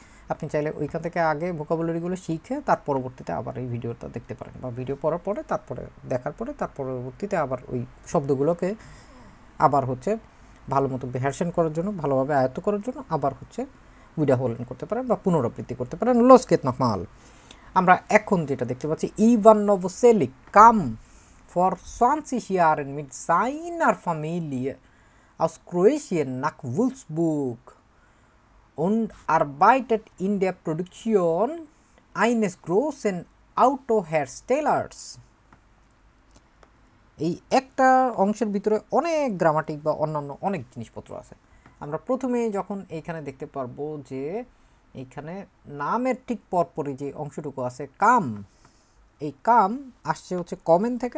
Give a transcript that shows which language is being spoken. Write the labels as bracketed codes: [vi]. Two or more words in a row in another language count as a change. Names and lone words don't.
[bn] আপনি চাইলে ওইখান থেকে আগে ভোকাবুলারিগুলো শিখে তার পরবর্তীতে আবার এই ভিডিওটা দেখতে পারেন, বা ভিডিও পড়ার পরে তারপরে দেখার পরে তার পরবর্তীতে আবার ওই শব্দগুলোকে আবার ভালো মতো রিহার্সাল করার জন্য, ভালোভাবে আয়ত্ত করার জন্য আবার উইডাহোলেন করতে পারেন বা পুনরাবৃত্তি করতে পারেন। [de] Los geht nochmal. [bn] আমরা এখন যেটা দেখতে পাচ্ছি, [de] Ivan Novoselić kam vor 20 Jahren mit seiner Familie aus Kroatien nach Wolfsburg und arbeitet in der Produktion eines großen Autoherstellers. [bn] এই একটা অংশের ভিতরে অনেক গ্রামাটিক বা অন্যান্য অনেক জিনিসপত্র আছে। আমরা প্রথমে যখন এইখানে দেখতে পারবো যে এইখানে নামের ঠিক পরপরই যে অংশটুকু আছে কাম, এই কাম আসছে কমেন থেকে।